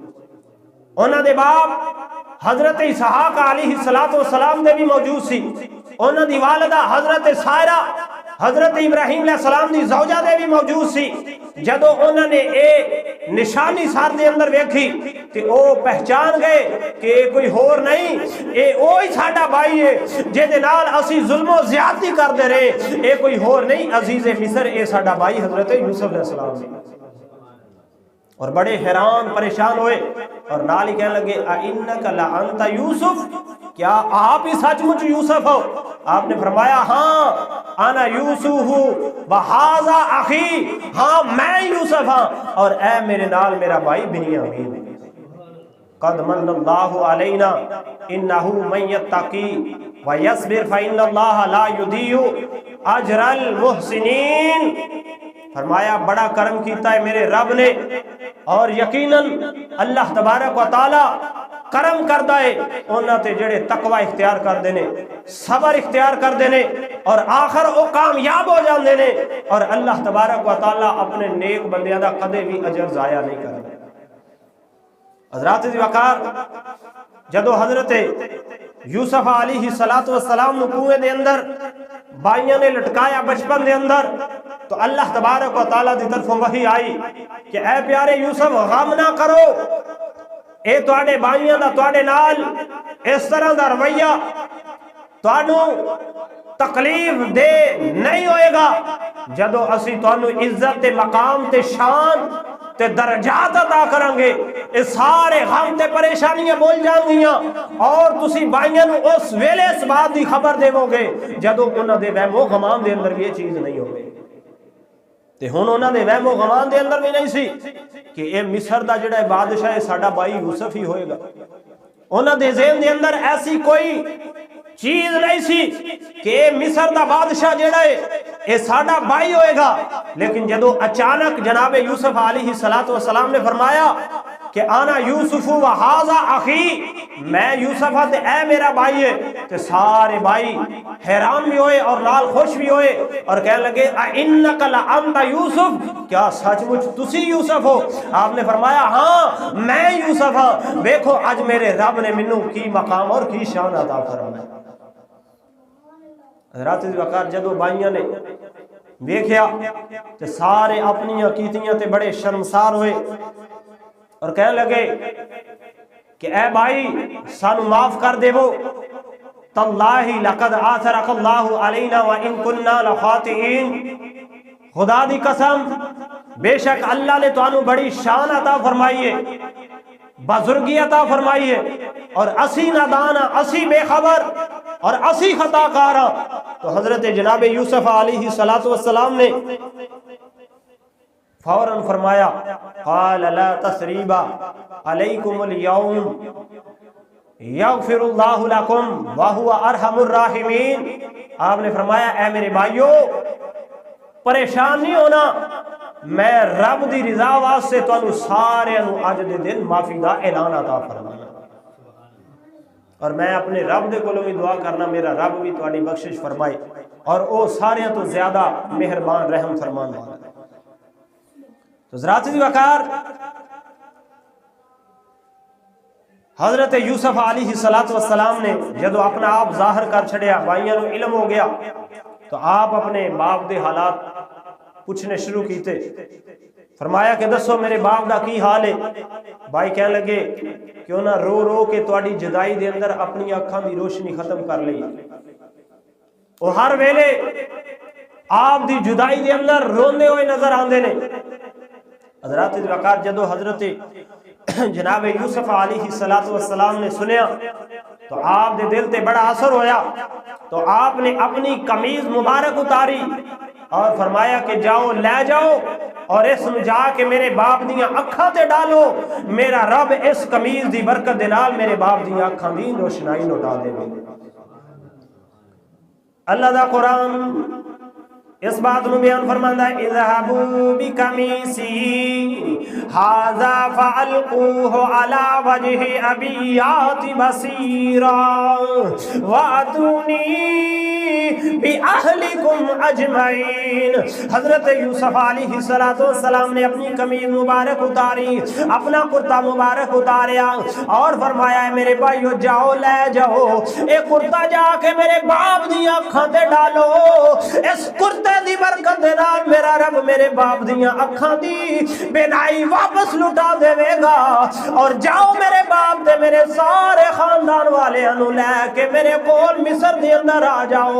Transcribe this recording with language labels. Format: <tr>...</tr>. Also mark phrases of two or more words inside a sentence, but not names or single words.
<pa>انہوں دے باپ حضرت اسحاق علیہ السلام دے بھی موجود سی. انہوں دی والدہ حضرت سائرہ حضرت ابراہیم علیہ السلام دی زوجہ دے بھی موجود سی. جدو انہوں نے اے نشانی سار دے اندر ویکھی کہ او پہچان گئے کہ اے کوئی ہور نہیں، اے اوہی ساڈا بھائی ہے جے دے نال اسی ظلم و زیادتی کر دے رہے، اے کوئی ہور نہیں عزیز مصر، اے ساڈا بھائی حضرت یوسف علیہ السلام نے. اور بڑے حیران پریشان ہوئے اور نال ہی کہنے لگے</pa> <ar>اِنَّكَ لَأَنْتَ یوسف،</ar> <pa>کیا آپ ہی سچ مچ یوسف ہو؟ آپ نے فرمایا ہاں</pa> <ar>انا یوسف وہذا اخی،</ar> <pa>ہاں میں یوسف ہاں اور اے میرے نال میرا بھائی بنیامین.</pa> <ar>قد من اللہ علینا انہ من یتقی ویصبر فإن اللہ لا یضیع اجر المحسنین.</ar> <pa>فرمایا بڑا کرم کیتا ہے میرے رب نے، اور یقیناً اللہ تبارک و تعالی کرم کردہ ہے انہاں تے جڑے تقوی اختیار کر دینے، صبر اختیار کر دینے اور آخر وہ کامیاب ہو جان دینے. اور اللہ تبارک و تعالی اپنے نیک بندیاں دا کدے بھی اجر ضائع نہیں کرے. حضرات دی وقار جدو حضرت یوسف علیہ السلام نو کنویں دے اندر بائیاں نے لٹکایا بچپن دے اندر، تو اللہ تبارک و تعالی دی طرف وحی آئی کہ اے پیارے یوسف غم نہ کرو، اے تواڈے بائیاں دا تواڈے نال اس طرح دا رویہ تانوں تکلیف دے نہیں ہوئے گا. جدو اسی تانوں عزت تے مقام تے شان تے درجات عطا کریں گے، اے سارے غم تے پریشانیاں بول جان گیاں اور تسی بائیاں نو اس ویلے اس بات دی خبر دیو گے جدو انہاں دے وہم و غمان دے اندر بھی یہ چیز نہیں ہوگی. تے ہن انہاں دے وہم و غمان دے اندر بھی نہیں سی کہ اے مصر دا جڑا بادشاہ ہے ساڈا بھائی یوسف ہی ہوئے گا. انہاں دے ذہن دے اندر ایسی کوئی چیز نہیں سی کہ اے مصر دا بادشاہ جڑا ہے اے ساڈا بھائی ہوئے گا. لیکن جدو اچانک جناب یوسف علیہ السلام نے فرمایا کہ</pa> <ar>آنا یوسف و ہذا اخی،</ar> <pa>میں یوسف ہاں تے اے میرا بھائی ہے، تے سارے بھائی حیران بھی ہوئے اور نال خوش بھی ہوئے اور کہنے لگے</pa> <ar>اِنَّكَ لَأَنْتَ یوسف،</ar> <pa>کیا سچ مچ تسی یوسف ہو؟ آپ نے فرمایا ہاں میں یوسف ہاں، دیکھو اج میرے رب نے منوں کی مقام اور کی شان عطا فرمایا. حضرات وقار جدو بائیاں نے دیکھیا تے سارے اپنی کیتیاں تے بڑے شرمسار ہوئے اور کہنے لگے کہ اے بھائی سانو معاف کر دے وہ،</pa> <ar>تاللہ لقد آثرک اللہ علینا وان کننا لخاطئین،</ar> <pa>خدا دی قسم بے شک اللہ نے تانوں بڑی شان عطا فرمائی ہے، بزرگی عطا فرمائی ہے اور اسی نادانا، اسی بے خبر اور اسی خطا کارا. تو حضرت جناب یوسف علیہ السلام نے فوراً فرمایا</pa> <ar>قال لا تثریب علیکم اليوم یغفر اللہ لکم وہو ارحم الراحمین.</ar> <pa>آپ نے فرمایا اے میرے بھائیو پریشان نہیں ہونا، میں رب دی رضا واسطے تانوں سارے نو اج دے دن معافی دا اعلان عطا فرمانا، اور میں اپنے رب دے کولوں بھی دعا کرنا میرا رب بھی تہاڈی بخشش فرمائے اور او سارے تو زیادہ مہربان رحم فرمان والا. تو حضرات دی وقار حضرت یوسف علیہ السلام نے جدو اپنا آپ ظاہر کر چھڑیا، بھائیاں نو علم ہو گیا، تو آپ اپنے باپ دے حالات پوچھنے شروع کیتے. فرمایا کہ دسو میرے باپ دا کی حال ہے؟ بھائی کہنے لگے کیوں نہ رو رو کے تواڈی جدائی دے اندر اپنی اکھاں دی روشنی ختم کر لئی. وہ ہر ویلے آپ دی جدائی دے اندر روندے ہوئے نظر آندے نے. حضرات دی وقار جدو حضرت جناب یوسف علیہ السلام نے سنیا تو آپ دے دل تے بڑا اثر ہویا، تو آپ نے اپنی قمیض مبارک اتاری اور فرمایا کہ جاؤ لے جاؤ اور اس نو جا کے میرے باپ دیاں اکھاں تے ڈالو، میرا رب اس قمیض دی برکت دے نال میرے باپ دیاں اکھاں دی روشنائی لوٹا دے گا۔ اللہ دا قرآن اس بات نو بیان فرماندا ہے</pa> <ar>اذهبوا بقمیصی ھذا فالقوه علی وجه ابی یات بصیرا واتونی بأہلکم اجمعین۔</ar> <pa>حضرت یوسف علیہ السلام نے اپنی قمیض مبارک اتاری، اپنا کرتا مبارک اتاریا اور فرمایا ہے میرے بھائیو جاؤ لے جاؤ اے کرتا جا کے میرے باپ دی اکھاں تے ڈالو، اس کرتے دی برکت دے نال میرا رب میرے باپ دیاں اکھاں دی بینائی واپس لٹا دے گا، اور جاؤ میرے باپ دے میرے سارے خاندان والے انو لے کے میرے کول مصر دے اندر آ جاؤ۔</pa>